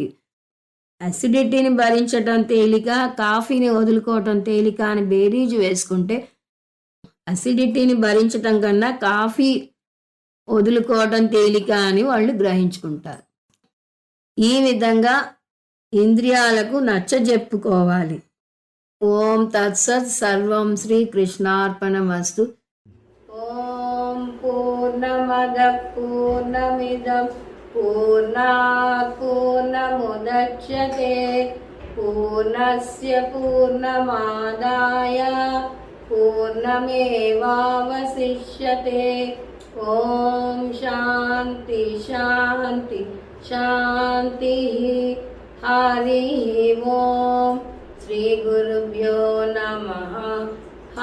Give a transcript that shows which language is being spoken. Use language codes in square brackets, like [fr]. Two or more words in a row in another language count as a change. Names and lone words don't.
[te] అసిడిటీని భరించడం తేలిక, కాఫీని వదులుకోవటం తేలిక అని బేరీజు వేసుకుంటే అసిడిటీని భరించటం కన్నా కాఫీ వదులుకోవటం తేలిక అని వాళ్ళు గ్రహించుకుంటారు. ఈ విధంగా ఇంద్రియాలకు నచ్చజెప్పుకోవాలి. [sa] ఓం తత్సత్. సర్వం శ్రీ కృష్ణార్పణమస్తు. ఓం పూర్ణమద పూర్ణమిదం పూర్ణాత్ పూర్ణముదచ్యతే పూర్ణస్య పూర్ణమాదాయ పూర్ణమేవావశిష్యతే. ఓం శాంతి శాంతి శాంతి. హరి ఓం. శ్రీ గురుభ్యో నమః.